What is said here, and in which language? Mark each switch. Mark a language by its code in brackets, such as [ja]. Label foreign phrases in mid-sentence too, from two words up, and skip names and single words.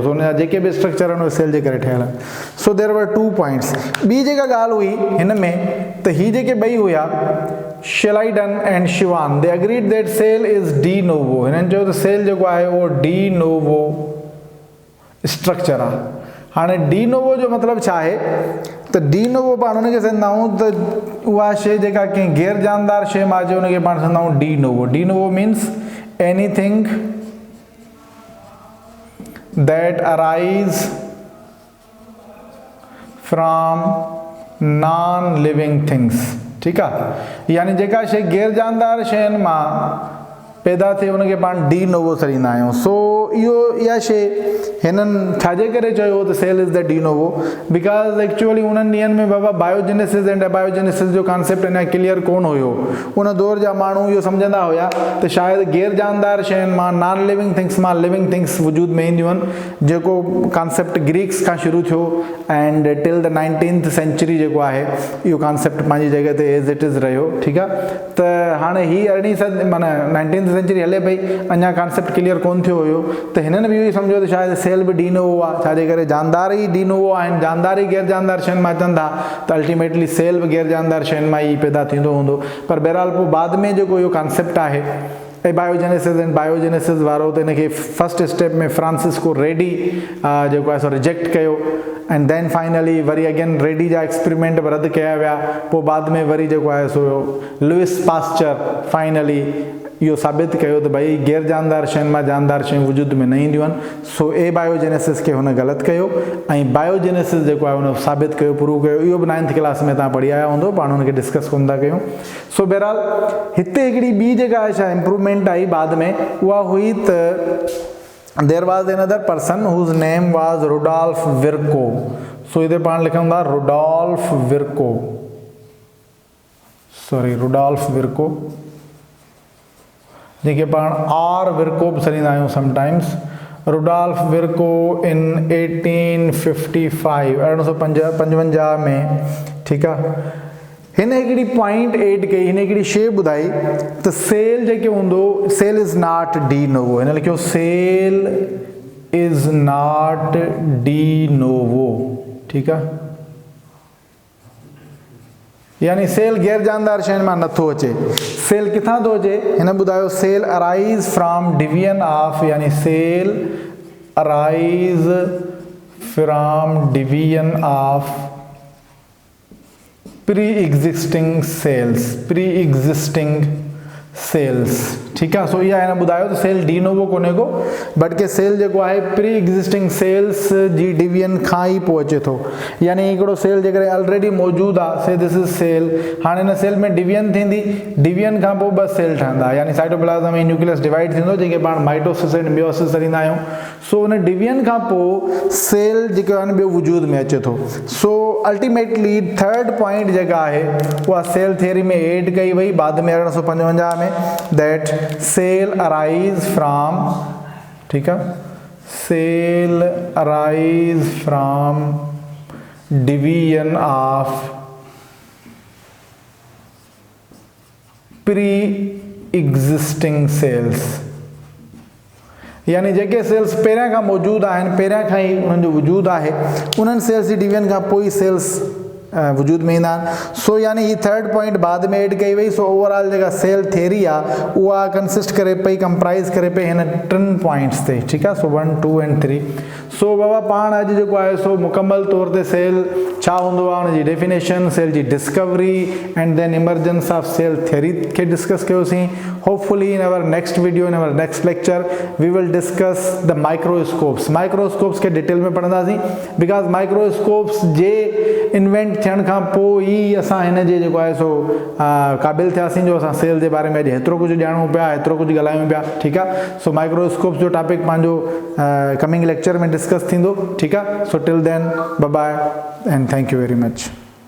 [sd] सो हुनजा जेके बि स्ट्रक्चर आहिनि उहे सेल जे करे ठहियल आहिनि। [en] So there were 2 points. [sd] ॿी जेका ॻाल्हि हुई हिन में त ही जेके ॿई हुया शेलाइडन एंड शिवान, [en] they agreed that cell is de novo. [sd] हिननि चयो त सेल जेको आहे उहो डी नोवो स्ट्रक्चर आहे। हाणे डी नोवो जो मतिलबु छा आहे त डी नोवो पाण हुनखे चवंदा आहियूं त उहा शइ जेका कंहिं गैर जानदार शइ मां अचे हुनखे पाण चवंदा आहियूं डी नोवो। [en] de novo means anything that arise from non living things, [sd] ठीकु आहे, यानी जेका शइ गैर जानदार शयुनि मां पैदा थिए उनखे पाण डी नोवो सॾींदा आहियूं। सो इहा शइ हिननि छाजे करे चयो त [en] cell is the de novo, because actually [sd] उन्हनि ॾींहंनि में बाबा [en] biogenesis and abiogenesis [sd] जो कॉन्सेप्ट अञा क्लियर कोन हुयो। उन दौर जा माण्हू इहो सम्झंदा हुया त शायदि गैर जानदार शयुनि मां, [en] non living things [sd] मां [en] living things [sd] वजूद में ईंदियूं आहिनि, जेको कॉन्सेप्ट ग्रीक्स खां शुरू थियो [en] and till the 19th century [sd] जेको आहे इहो कॉन्सेप्ट पंहिंजी जॻह ते [en] as it is [sd] रहियो, ठीकु आहे। त हाणे ही 19th सेंचुरी हले पई, अञा कॉन्सेप्ट क्लियर कोन थियो हुयो, त हिननि बि इहो ई सम्झो त शायदि सेल बि डी नोवो आहे, छाजे करे जानदार ई डी नोवो आहिनि, जानदार ई गैर जानदार शयुनि मां अचनि था, त अल्टीमेटली सेल बि गैर जानदार शयुनि मां ई पैदा थींदो हूंदो। पर बहरहाल पोइ बाद में जेको इहो कॉन्सेप्ट आहे [en] biogenesis and biogenesis [sd] वारो, त हिनखे [en] first step [sd] में फ्रांसिस्को रेडी जेको आहे सो रिजेक्ट कयो, [en] and then finally [sd] वरी अगेन रेडी जा एक्सपेरिमेंट बि रद्द कया विया। पोइ बाद में वरी जेको आहे सो लुइस पास्चर फाइनली इहो साबित कयो त भई गैर जानदार शयुनि मां जानदार शयूं वजूद में न ईंदियूं आहिनि। सो ए बायोजेनेसिस खे हुन ग़लति कयो ऐं बायोजेनेसिस जेको आहे हुन साबित कयो, प्रूव कयो। इहो बि [en] 9th class [sd] में तव्हां पढ़ी आया हूंदो, पाण हुनखे डिस्कस कोन था कयूं। सो बहरहाल हिते हिकिड़ी ॿी जेका आहे छा इम्प्रूवमेंट आई बाद में, उहा हुई त [en] there was another person whose name was Rudolf Virchow. [sd] सो हिते पाण लिखूं था रुडॉल्फ विर्को, सॉरी रुडॉल्फ विर्को, जेके पाण आर विर्को बि सॾींदा आहियूं समटाइम्स। रुडॉल्फ विर्को इन 1855 में, ठीकु आहे। हिन हिकिड़ी [en] point add [sd] कई, हिन हिकिड़ी शइ ॿुधाई त सेल जेके हूंदो, [en] cell is not de novo, [sd] हिन लिखियो [en] cell is not de novo, [sd] ठीकु आहे, यानी सेल गैर जानदार शयुनि मां नथो अचे। सेल किथां थो अचे, हिन ॿुधायो [en] cell arise from division of, [sd] यानी [en] cell arise from division of pre existing cells, pre existing cells, [sd] ठीकु आहे। सो इहा हिन ॿुधायो त सेल डी नोवो कोन्हे को, बट के सेल जेको आहे [en] pre existing cells [sd] जी डिवीजन खां ई पोइ अचे थो, यानी हिकिड़ो सेल जेकॾहिं ऑलरेडी मौजूदु आहे, [en] say this is cell, [sd] हाणे हिन सेल में डिवीजन थींदी, डिवीजन खां पोइ ॿ सेल ठहंदा, यानी साइटोप्लाज़म में न्यूक्लियस डिवाइड थींदो, जंहिंखे पाण [en] mitosis and meiosis [sd] चवंदा आहियूं। सो हुन डिवीजन खां पोइ सेल जेको आहे ॿियो वजूद में अचे थो। सो अल्टीमेटली [en] third point [sd] जेका आहे उहा [en] cell theory [sd] में एड कई वई बाद में 1855 में, [en] that cell arise from, [hi] ठीक है, [en] cell arise from division of pre existing cells, [sd] यानी जेके सेल्स पहिरियां खां मौजूदु आहिनि, पहिरियां खां ई उन्हनि जो वजूदु आहे, उन्हनि सेल्स जी डिवीजन खां पोइ सेल्स वजूद में ईंदा आहिनि। सो यानी ही [en] third point [sd] बाद में एड कई वई। [en] so overall [sd] जेका [en] cell theory [sd] आहे उहा कंसिस्ट करे पई, कंप्राइज़ करे पई हिन [en] 3 points [sd] ते, ठीकु आहे। सो 1, 2 एंड 3। सो बाबा पाण अॼु जेको आहे सो मुकमल तौर ते सेल छा हूंदो आहे उनजी डेफिनेशन, सेल जी [en] discovery and then emergence of cell theory [sd] खे डिस्कस कयोसीं। [en] Hopefully in our next video, in our next lecture we will discuss the microscopes. [sd] माइक्रोस्कोप्स खे डिटेल में पढ़ंदासीं, बिकॉज माइक्रोस्कोप्स जे इन्वेंट थियण खां पोइ ई असां हिन जे जेको आहे सो क़ाबिल थियासीं जो असां सेल जे बारे में अॼु हेतिरो कुझु ॼाणूं पिया, हेतिरो कुझु ॻाल्हायूं पिया, ठीकु आहे। सो माइक्रोस्कोप्स जो टॉपिक पंहिंजो [en] coming lecture [sd] में डिस्कस थींदो, ठीकु आहे। [en] So till then bye bye and thank you very much.